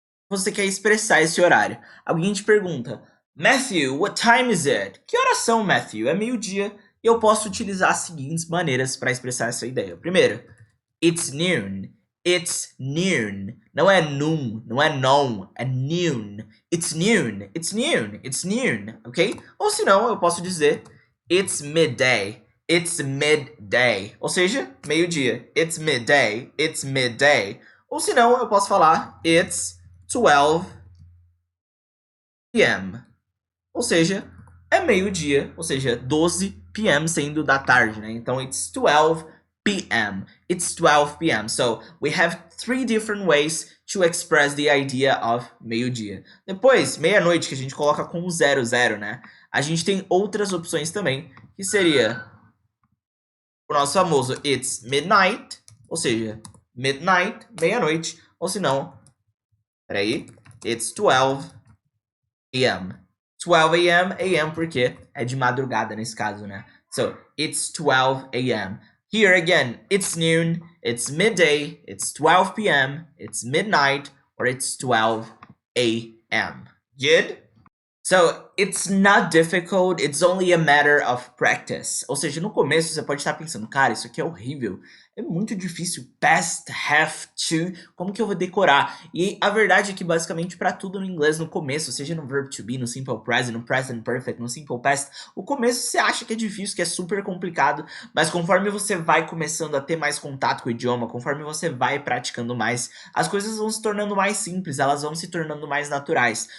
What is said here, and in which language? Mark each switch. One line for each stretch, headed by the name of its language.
Portuguese: Você quer expressar esse horário. Alguém te pergunta, Matthew,
English: what time is it?
Portuguese: Que horas são, Matthew? É meio-dia. E eu posso utilizar as seguintes maneiras para expressar essa ideia. Primeiro,
English: it's noon. It's noon.
Portuguese: Não é noon, não é non, é noon.
English: It's noon, it's noon, it's noon, ok?
Portuguese: Ou se não, eu posso dizer
English: it's midday. It's midday.
Portuguese: Ou seja, meio-dia.
English: It's midday. It's midday.
Portuguese: Ou se não, eu posso falar
English: it's 12 p.m.
Portuguese: Ou seja, é meio-dia, ou seja, 12 p.m. sendo da tarde, né? Então,
English: it's 12 p.m. It's 12 p.m. So, we have 3 different ways to express the idea of meio-dia.
Portuguese: Depois, meia-noite, que a gente coloca com 00, né? A gente tem outras opções também, que seria o nosso famoso
English: it's midnight,
Portuguese: ou seja, midnight, meia-noite. Ou se não, peraí,
English: it's 12 a.m. 12 a.m. a.m.
Portuguese: porque é de madrugada nesse caso, né?
English: So, it's 12 a.m. Here again, it's noon, it's midday, it's 12 p.m., it's midnight, or it's 12 a.m. Good? So, it's not difficult, it's only a matter of practice.
Portuguese: Ou seja, no começo você pode estar pensando, cara, isso aqui é horrível. É muito difícil.
English: Past, have to.
Portuguese: Como que eu vou decorar? E a verdade é que basicamente para tudo no inglês no começo, seja no verb to be, no simple present, no present perfect, no simple past, o começo você acha que é difícil, que é super complicado, mas conforme você vai começando a ter mais contato com o idioma, conforme você vai praticando mais, as coisas vão se tornando mais simples, elas vão se tornando mais naturais.